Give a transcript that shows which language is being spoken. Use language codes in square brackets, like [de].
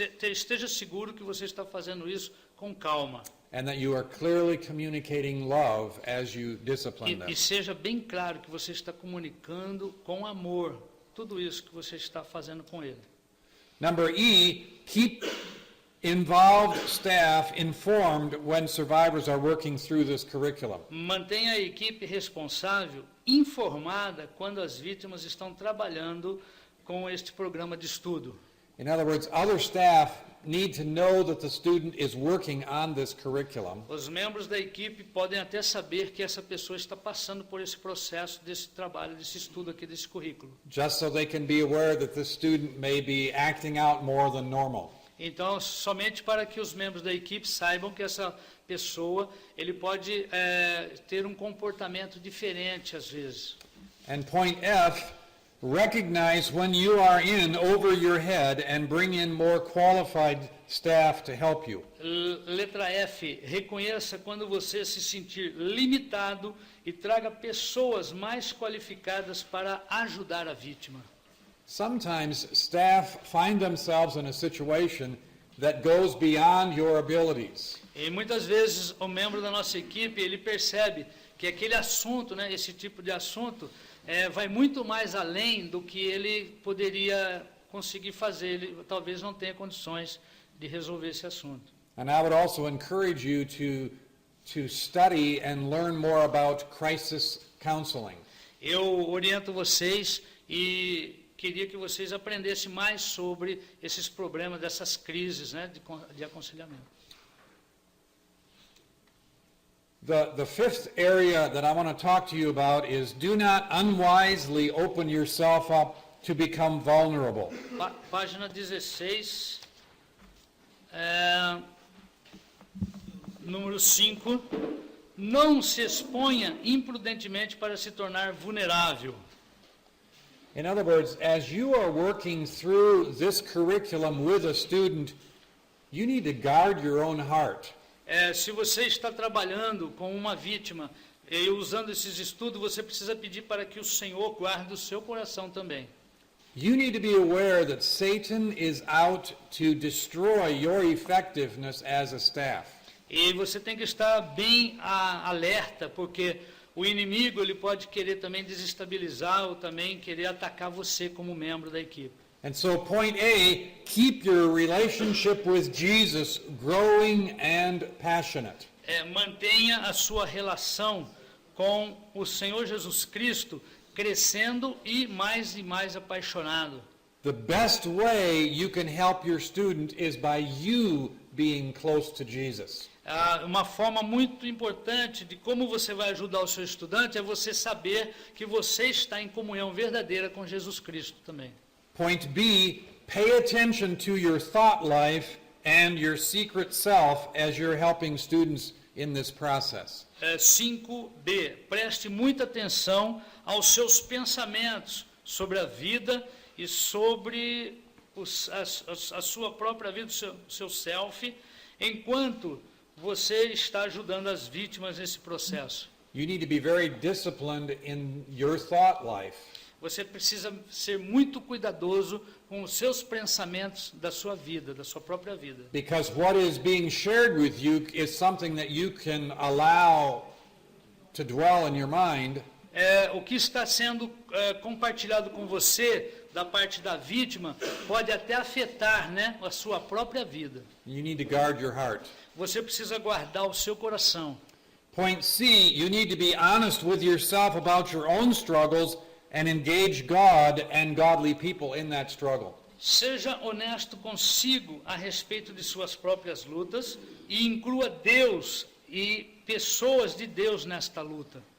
[pt] esteja seguro que você está fazendo isso com calma. [en] and that you are clearly communicating love as you discipline them. [pt] E seja bem claro que você está comunicando com amor tudo isso que você está fazendo com ele. [en] Number E, keep involved staff informed when survivors are working through this curriculum. [pt] Mantenha a equipe responsável informada quando as vítimas estão trabalhando com este programa de estudo. [en] In other words, other staff need to know that the student is working on this curriculum, [pt] Os membros da equipe podem até saber que essa pessoa está passando por esse processo, desse trabalho, desse estudo aqui, desse currículo. [en] just so they can be aware that this student may be acting out more than normal. [pt] Então, somente para que os membros da equipe saibam que essa pessoa, ele pode ter um comportamento diferente às vezes. [en] And point F, recognize when you are in over your head and bring in more qualified staff to help you. [pt] Letra F, reconheça quando você se sentir limitado e traga pessoas mais qualificadas para ajudar a vítima. [en] Sometimes staff find themselves in a situation that goes beyond your abilities. [pt] E muitas vezes o membro da nossa equipe, ele percebe que aquele assunto, né, esse tipo de assunto, vai muito mais além do que ele poderia conseguir fazer. Ele talvez não tenha condições de resolver esse assunto. [en] And I would also encourage you to study and learn more about crisis counseling. [pt] Eu oriento vocês e queria que vocês aprendessem mais sobre esses problemas, dessas crises, né, de aconselhamento. [en] The fifth area that I want to talk to you about is do not unwisely open yourself up to become vulnerable. [pt] Página 16, número 5. Não se exponha imprudentemente para se tornar vulnerável. [en] In other words, as you are working through this curriculum with a student, you need to guard your own heart. [pt] Se você está trabalhando com uma vítima e usando esses estudos, você precisa pedir para que o Senhor guarde o seu coração também. [en] You need to be aware that Satan is out to destroy your effectiveness as a staff. [pt] E você tem que estar bem alerta, porque o inimigo ele pode querer também desestabilizar ou também querer atacar você como membro da equipe. [en] And so point A, keep your relationship with Jesus growing and passionate. [pt] Mantenha a sua relação com o Senhor Jesus Cristo crescendo e mais apaixonado. [en] The best way you can help your student is by you being close to Jesus. [pt] Uma forma muito importante de como você vai ajudar o seu estudante é você saber que você está em comunhão verdadeira com Jesus Cristo também. [en] Point B, pay attention to your thought life and your secret self as you're helping students in this process. [pt] 5B, preste muita atenção aos seus pensamentos sobre a vida e sobre a sua própria vida, o seu self, enquanto você está ajudando as vítimas nesse processo. [en] You need to be very disciplined in your thought life. [pt] Você precisa ser muito cuidadoso com os seus pensamentos da sua vida, da sua própria vida. [en] Because what is being shared with you is something that you can allow to dwell in your mind. [pt] O que está sendo compartilhado com você da parte da vítima pode até afetar, né, a sua própria vida. [en] You need to guard your heart. [pt] Você precisa guardar o seu coração. [en] Point C, you need to be honest with yourself about your own struggles and engage God and godly people in that struggle. [pt] Seja honesto consigo a respeito de suas próprias lutas e inclua Deus e pessoas de Deus nesta luta.